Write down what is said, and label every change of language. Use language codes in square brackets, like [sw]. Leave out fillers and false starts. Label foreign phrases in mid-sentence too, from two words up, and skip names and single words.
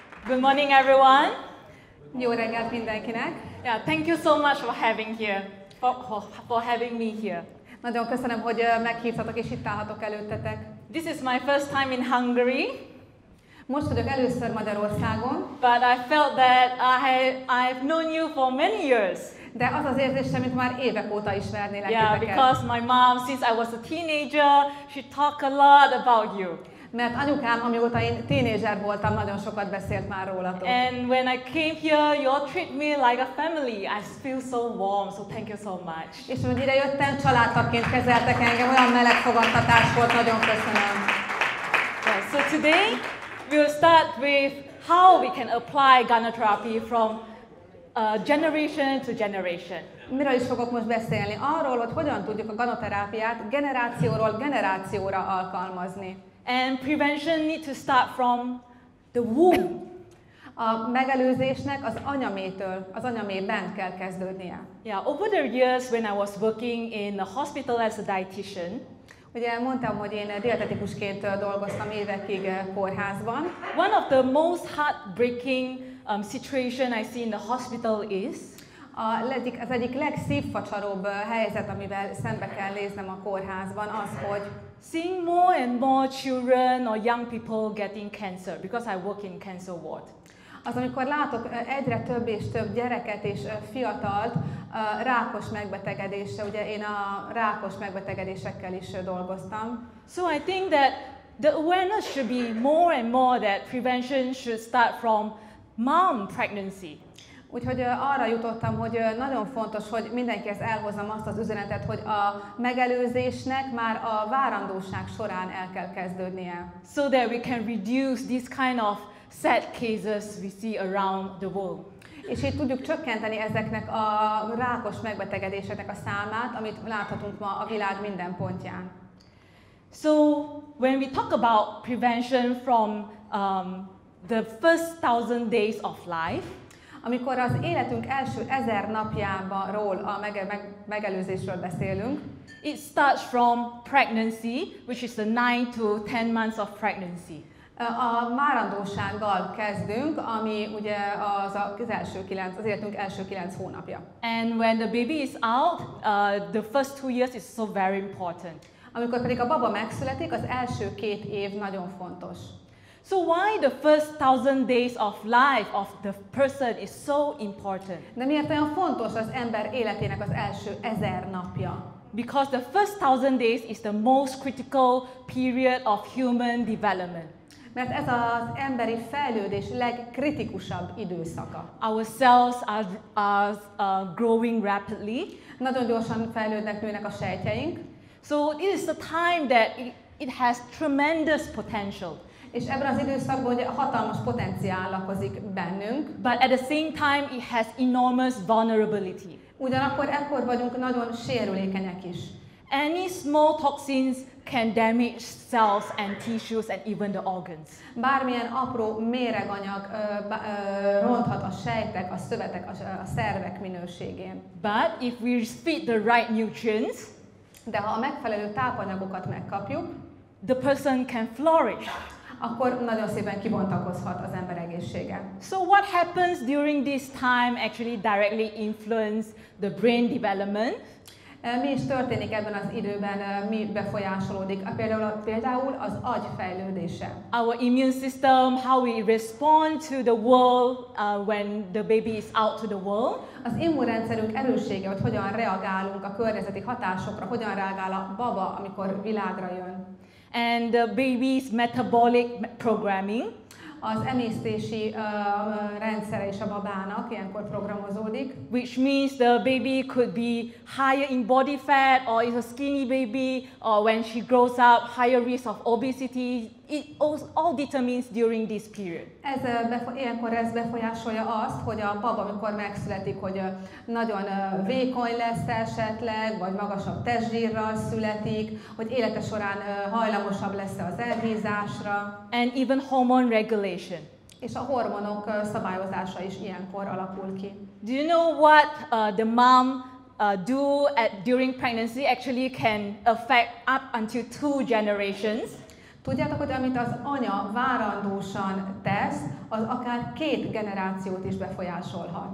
[en] Good morning, everyone. [hu] Jó reggelt mindenkinek. [en] Yeah, thank you so much for having having me here. [hu] Nagyon köszönöm, hogy meghívtatok és itt állhatok előttetek. [en] This is my first time in Hungary. [hu] Most vagyok először Magyarországon. [en] But I felt that I've known you for many years. [hu] De az az érzésem, mint már évek óta ismernélek [en] Yeah, [hu] titeket. [en] because my mom, since I was a teenager, she talked a lot about you. [hu] Mert anyukám, amióta én tínédzser voltam, nagyon sokat beszélt már rólatok. [en] And when I came here, you all treat me like a family. I feel so warm, so thank you so much. [hu] És hogy ide jöttem, családtagként kezeltek engem, olyan meleg fogadtatás volt, nagyon köszönöm. [en] Yeah, so today, we will start with how we can apply Ganoterápia from generation to generation. [hu] Miről is fogok most beszélni? Arról, hogy hogyan tudjuk a ganoterápiát generációról generációra alkalmazni. [en] And prevention needs to start from the womb. [hu] A megelőzésnek az anyaméhtől, az anyamében kell kezdődnie. [en] Yeah, over the years when I was working in a hospital as a dietitian, [hu] ugye mondtam, hogy én dietetikusként dolgoztam évekig kórházban. [en] One of the most heartbreaking situation I see in the hospital is [hu] az egyik legszívfacsaróbb helyzet, amivel szembe kell néznem a kórházban, az, hogy [en] seeing more and more children or young people getting cancer, because I work in cancer ward. [hu] Az, amikor látok egyre több és több gyereket és fiatalt rákos megbetegedésre, ugye én a rákos megbetegedésekkel is dolgoztam. [en] So I think that the awareness should be more and more that prevention should start from mom pregnancy. [hu] Úgyhogy arra jutottam, hogy nagyon fontos, hogy mindenkihez elhozzam azt az üzenetet, hogy a megelőzésnek már a várandóság során el kell kezdődnie. [en] So that we can reduce this kind of sad cases we see around the world. [hu] És így tudjuk csökkenteni ezeknek a rákos megbetegedéseknek a számát, amit láthatunk ma a világ minden pontján. [en] So when we talk about prevention from the first 1000 days of life, [hu] amikor az életünk első 1000 napjáról a megelőzésről beszélünk, [en] it starts from pregnancy, which is the 9 to 10 months of pregnancy. [hu] A várandóssággal kezdünk, ami ugye az életünk első 9 hónapja. [en] And when the baby is out, the first 2 years is so very important. [hu] Amikor pedig a baba megszületik, az első 2 év nagyon fontos. [en] So why the first 1000 days of life of the person is so important? [hu] De miért olyan fontos az ember életének az első 1000 napja? [en] Because the first 1000 days is the most critical period of human development. [hu] Mert ez az emberi fejlődés legkritikusabb időszaka. [en] Our cells are growing rapidly. [hu] Nagyon gyorsan fejlődnek, nőnek a sejtjeink. [en] So it is the time that it has tremendous potential. [hu] És ebben az időszakban ugye hatalmas potenciál lakozik bennünk. [en] But at the same time it has enormous vulnerability. [hu] Ugyanakkor ekkor vagyunk nagyon sérülékenyek is. [en] Any small toxins can damage cells and tissues and even the organs. [hu] Bármilyen apró méreganyag ronthat a sejtek, a szövetek, a szervek minőségén. [en] But if we feed the right nutrients, [hu] de ha a megfelelő tápanyagokat megkapjuk, [en] the person can flourish. [hu] Akkor nagyon szépen kibontakozhat az ember egészsége. [en] So what happens during this time actually directly influence the brain development? [hu] Mi is történik ebben az időben, mi befolyásolódik? Például az agy fejlődése. [en] Our immune system, how we respond to the world when the baby is out to the world. [hu] Az immunrendszerünk erőssége, hogy hogyan reagálunk a környezeti hatásokra, hogyan reagál a baba, amikor világra jön. [en] And the baby's metabolic programming. [hu] Az emésztési rendszere is a babának ilyenkor programozódik. [en] Which means the baby could be higher in body fat, or is a skinny baby, or when she grows up, higher risk of obesity. It all determines during this period. [hu] Ilyenkor ez befolyásolja azt, hogy a baba, amikor megszületik, hogy nagyon vékony lesz esetleg, vagy magasabb testzsírral születik, hogy élete során hajlamosabb lesz az elhízásra. [en] And even hormone regulation. [hu] És a hormonok szabályozása is ilyenkor alakul ki. [en] Do you know what the mom during pregnancy actually can affect up until 2 generations? [hu] Tudjátok, hogy amit az anya várandósan tesz, az akár 2 generációt is befolyásolhat.